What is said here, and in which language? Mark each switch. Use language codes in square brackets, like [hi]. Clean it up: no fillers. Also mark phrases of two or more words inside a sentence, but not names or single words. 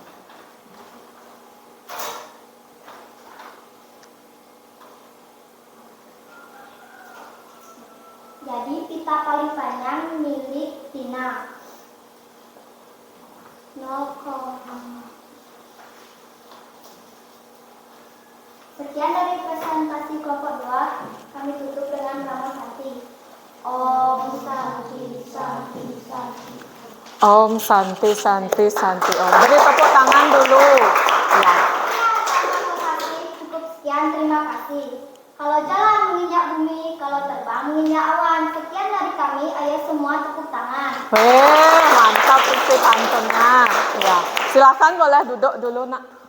[id] Jadi pita paling panjang milik Tina. 0,5. Sekian dari presentasi kelompok 2. Kami tutup dengan ramal hati. [sa] Om Santi Santi Santi. Om Santi Santi Santi Om. [id] Beri tepuk tangan dulu. Ya. Cukup sekian, terima kasih. Kalau jalan menginjak bumi, kalau terbang menginjak awan. Sekian dari kami, ayo semua tepuk tangan. Weh, mantap isi pantunnya. Ya, silakan boleh duduk dulu nak.